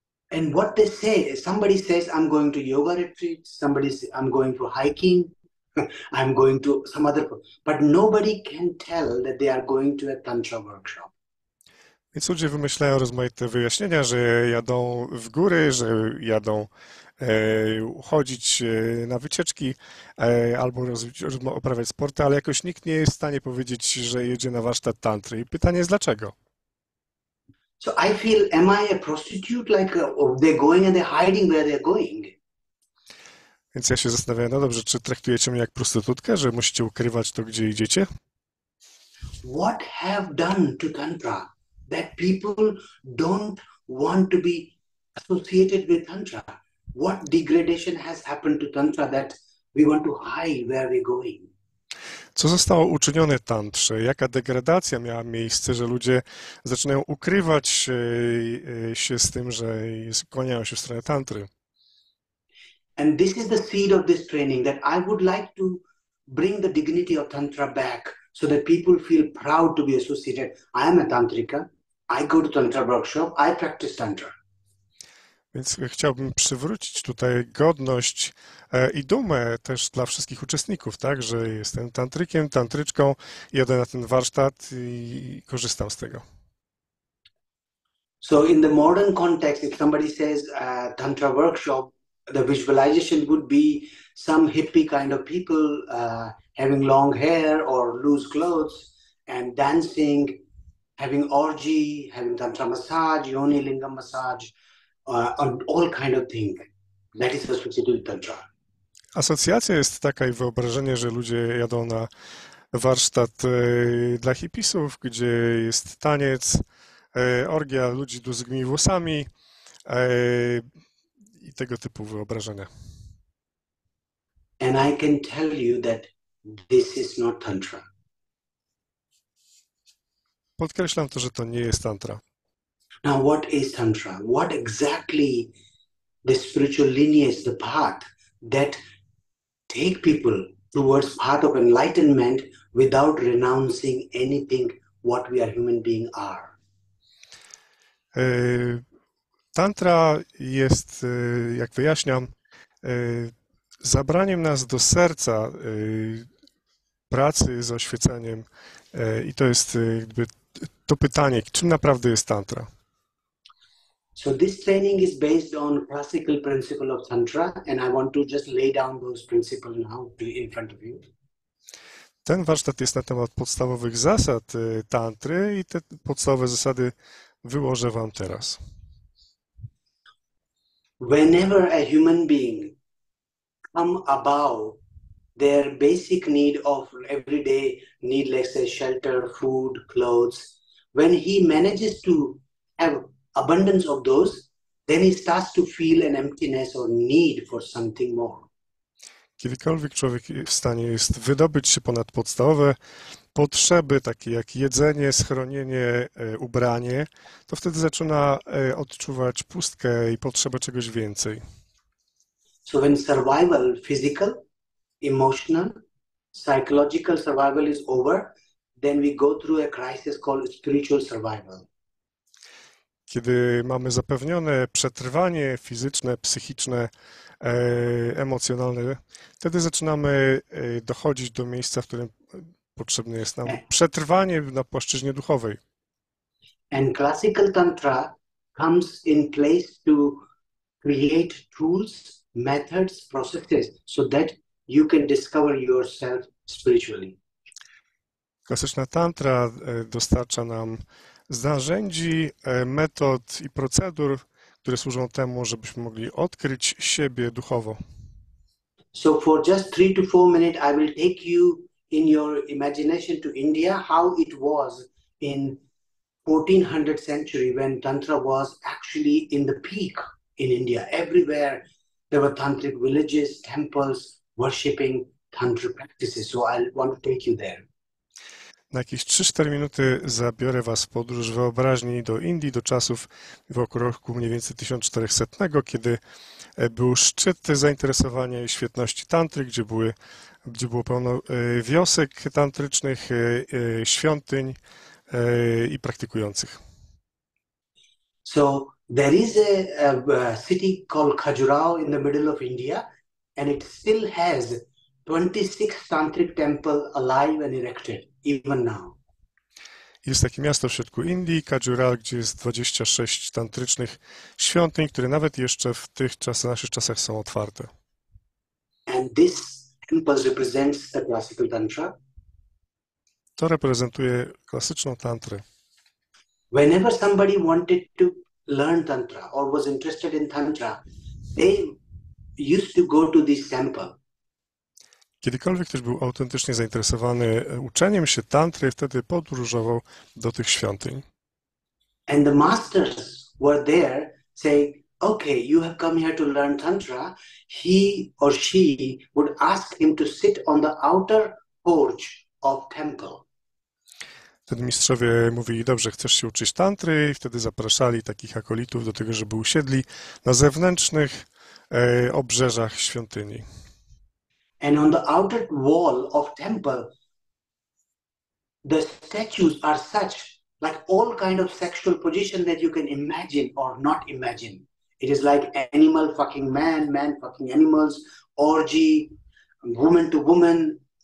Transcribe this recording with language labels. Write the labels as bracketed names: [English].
[English] And what they say, somebody says, I'm going to yoga retreat, somebody says, I'm going to hiking, I'm going to some other, but nobody can tell that they are going to a tantra workshop. [Polish] Więc ludzie wymyślają rozmaite wyjaśnienia, że jadą w góry, że jadą chodzić na wycieczki albo uprawiać sporty, ale jakoś nikt nie jest w stanie powiedzieć, że jedzie na warsztat tantry. I pytanie jest dlaczego? [English] So I feel, am I a prostitute? Like they're going and they're hiding where they're going. [Polish] Więc ja się zastanawiam, no dobrze, czy traktujecie mnie jak prostytutkę, że musicie ukrywać to, gdzie idziecie? [English] What have done to tantra that people don't want to be associated with tantra? What degradation has happened to tantra that we want to hide where we're going? [Polish] Co zostało uczynione tantrze? Jaka degradacja miała miejsce, że ludzie zaczynają ukrywać się z tym, że skłaniają się w stronę tantry? [English] And this is the seed of this training, that I would like to bring the dignity of tantra back so that people feel proud to be associated. I am a tantrika. I go to tantra workshop. I practice tantra. [Polish] Więc chciałbym przywrócić tutaj godność i dumę też dla wszystkich uczestników, tak, że jestem tantrykiem, tantryczką, jadę na ten warsztat i korzystam z tego. [English] So in the modern context, if somebody says tantra workshop, the visualization would be some hippie kind of people having long hair or loose clothes and dancing, having orgy, having tantra massage, yoni lingam massage, all kind of thing. That is associated with tantra. [Polish] Asocjacja jest taka i wyobrażenie, że ludzie jadą na warsztat dla hipisów, gdzie jest taniec, orgia ludzi długimi włosami i tego typu wyobrażenia. [English] And I can tell you that this is not tantra. [Polish] Podkreślam to, że to nie jest tantra. [English] Now, what is tantra? What exactly the spiritual lineage, the path that take people towards path of enlightenment without renouncing anything what we are human being are? [Polish] Tantra jest, jak wyjaśniam, zabraniem nas do serca pracy z oświeceniem i to jest jakby to pytanie, czym naprawdę jest tantra? [English] So this training is based on classical principle of tantra, and I want to just lay down those principles now in front of you. [Polish] Ten warsztat jest na temat podstawowych zasad tantry i te podstawowe zasady wyłożę wam teraz. [English] Whenever a human being come above their basic need of everyday need, let's say shelter, food, clothes, when he manages to have abundance of those, then he starts to feel an emptiness or need for something more. [Polish] Kiedykolwiek człowiek w stanie jest wydobyć się ponad podstawowe potrzeby, takie jak jedzenie, schronienie, ubranie, to wtedy zaczyna odczuwać pustkę i potrzebę czegoś więcej. [English] So when survival, physical, emotional, psychological survival is over, then we go through a crisis called spiritual survival. [Polish] kiedy mamy zapewnione przetrwanie fizyczne, psychiczne, emocjonalne, wtedy zaczynamy dochodzić do miejsca, w którym potrzebne jest nam przetrwanie na płaszczyźnie duchowej. [English] And classical tantra comes in place to create tools, methods, processes so that you can discover yourself spiritually. [Polish] Klasyczna tantra dostarcza nam narzędzi, metod i procedur, które służą temu, żebyśmy mogli odkryć siebie duchowo. [English] So for just 3 to 4 minutes, I will take you in your imagination to India, how it was in 1400th century when Tantra was actually in the peak in India. Everywhere there were tantric villages, temples, worshipping Tantra practices. So I want to take you there. [Polish] Na jakieś 3-4 minuty zabiorę Was w podróż wyobraźni do Indii, do czasów w roku mniej więcej 1400, kiedy był szczyt zainteresowania i świetności tantry, gdzie było pełno wiosek tantrycznych, świątyń i praktykujących. [English] So there is a city called Khajuraho in the middle of India, and it still has 26 tantric temples alive and erected, even now. [Polish] Jest takie miasto w środku Indii, Khajuraho, gdzie jest 26 tantrycznych świątyń, które nawet jeszcze w naszych czasach są otwarte. [English] And this temple represents the classical tantra. [Polish] To reprezentuje klasyczną tantrę. [English] Whenever somebody wanted to learn tantra or was interested in tantra, they used to go to this temple. [Polish] Kiedykolwiek ktoś był autentycznie zainteresowany uczeniem się tantry, wtedy podróżował do tych świątyń. [English] And the masters were there saying, okay, you have come here to learn tantra. He or she would ask him to sit on the outer porch of temple. [Polish] Wtedy mistrzowie mówili, dobrze, chcesz się uczyć tantry? I wtedy zapraszali takich akolitów do tego, żeby usiedli na zewnętrznych obrzeżach świątyni. [English] And on the outer wall of temple, the statues are such, like all kind of sexual position that you can imagine or not imagine. It is like animal fucking man, man fucking animals, orgy, woman to woman.